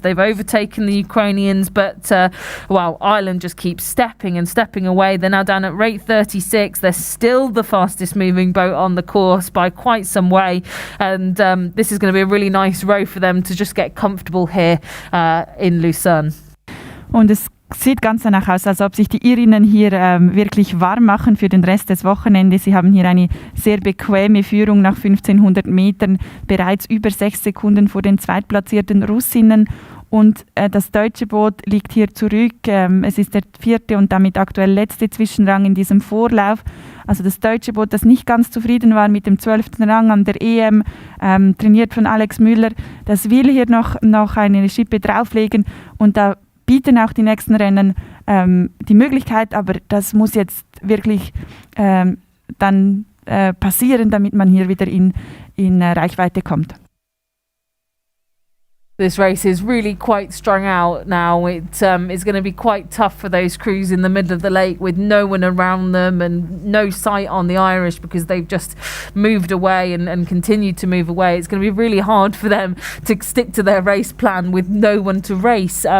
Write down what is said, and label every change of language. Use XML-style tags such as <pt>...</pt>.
<en>They've overtaken the Ukrainians, but Ireland just keeps stepping away. They're now down at rate 36. They're still the fastest moving boat on the course by quite some way, and this is going to be a really nice row for them to just get comfortable here in Lucerne.</en> <de>Und es sieht ganz danach aus, als ob sich die Irinnen hier wirklich warm machen für den Rest des Wochenendes. Sie haben hier eine sehr bequeme Führung nach 1,500 Metern, bereits über 6 Sekunden vor den zweitplatzierten Russinnen. Und das deutsche Boot liegt hier zurück. Es ist der 4. und damit aktuell letzte Zwischenrang in diesem Vorlauf. Also das deutsche Boot, das nicht ganz zufrieden war mit dem 12. Rang an der EM, trainiert von Alex Müller, das will hier noch eine Schippe drauflegen, und da bieten auch die nächsten Rennen die Möglichkeit, aber das muss jetzt wirklich dann passieren, damit man hier wieder in Reichweite kommt.</de> <en>This race is really quite strung out now. It is going to be quite tough for those crews in the middle of the lake with no one around them and no sight on the Irish because they've just moved away and continued to move away. It's going to be really hard for them to stick to their race plan with no one to race.</en>